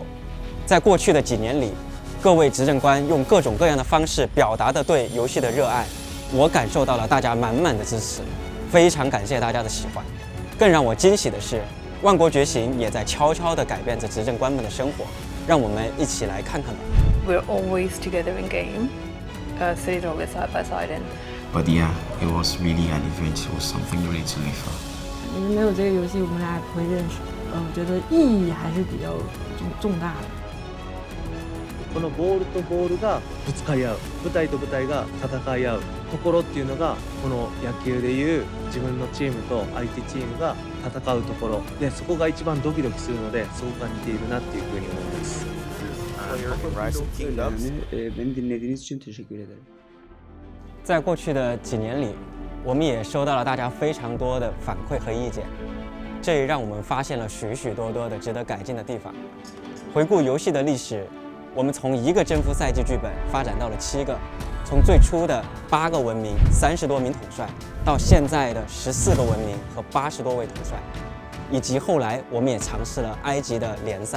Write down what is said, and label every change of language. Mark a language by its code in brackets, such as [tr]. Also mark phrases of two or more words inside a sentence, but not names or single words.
[zh] 在过去的几年里，各位执政官用各种各样的方式表达的对游戏的热爱，我感受到了大家满满的支持，非常感谢大家的喜欢。更让我惊喜的是，《万国觉醒》也在悄悄地改变着执政官们的生活，让我们一起来看看吧。 [en] We're always together in game, sitting always side by side and. But yeah, it was really an event. It was something really to live for. [zh] 没有这个游戏，我们俩也不会认识。我觉得意义还是比较重大的。 [ja] このボールとボールがぶつかり合う、舞台と舞台が戦い合うところっていうのが、この野球でいう自分のチームと相手チームが戦うところで、そこが一番ドキドキするので、そこが似ているなっていうふうに思います。 [tr] Beni dinlediğiniz için teşekkür ederim. [zh] 在过去的几年里，我们也收到了大家非常多的反馈和意见，这也让我们发现了许许多多的值得改进的地方。回顾游戏的历史，我们从1个征服赛季剧本发展到了7个，从最初的8个文明、30多名统帅，到现在的14个文明和80多位统帅，以及后来我们也尝试了埃及的联赛。